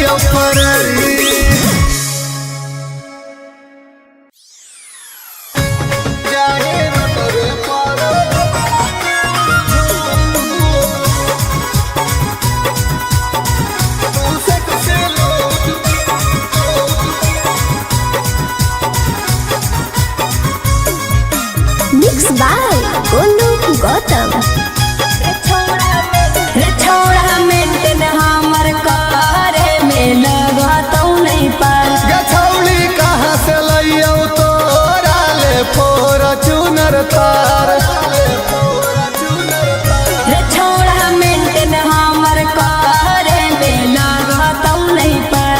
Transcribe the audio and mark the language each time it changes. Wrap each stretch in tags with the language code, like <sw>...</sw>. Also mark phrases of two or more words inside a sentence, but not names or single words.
<mai>फरारी जाए न तोरे पर तू से कसे लोग</mai> <en>Mix by Golu Gautam.</en> <mai>रे छोड़ा मेंटेन हमर करे में लगतौ नहीं पार। गछौली कहाँ से लइयौ तोरा ले फॉर्च्यूनर तार रे छोड़ा मेंटेन हमर करे में लगतौ नहीं पार।</mai>